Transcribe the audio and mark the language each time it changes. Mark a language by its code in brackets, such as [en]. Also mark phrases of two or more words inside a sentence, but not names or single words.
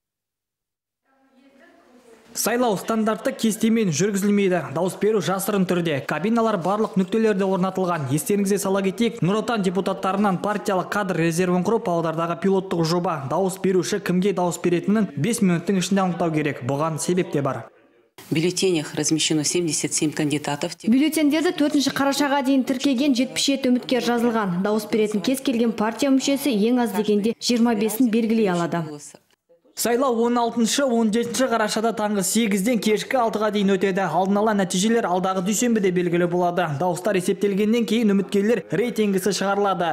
[kk] Сайлау стандартты кестемен жүргізілмейді. Дауыс беру жасырын түрде. Кабиналар барлық нүктелерде орнатылған. Естеріңізге сала кетейік, Нұр Отан депутаттарынан партиялық кадр резервін құру Павлодардағы пилоттық жоба. Дауыс беруші кімге дауыс беретінін 5 минуттың ішінде анықтау керек. Бұған себеп те бар. [ru] В бюллетенях размещено 77 кандидатов. [kk] Бюллетендерді 4 қарашаға дейін тіркеген 77 үміткер жазылған. Дауыс беретін кез келген партия мүшесі ең аз дегенде 25-ін белгілей алады. Сайлау 16-17 қарашада таңғы 8-ден кешкі 6-ға дейін өтеді. Алдын ала нәтижелер алдағы дүйсенбіде белгілі болады. Дауыстар есептелгеннен кейін үміткерлер рейтингісі шығарылады.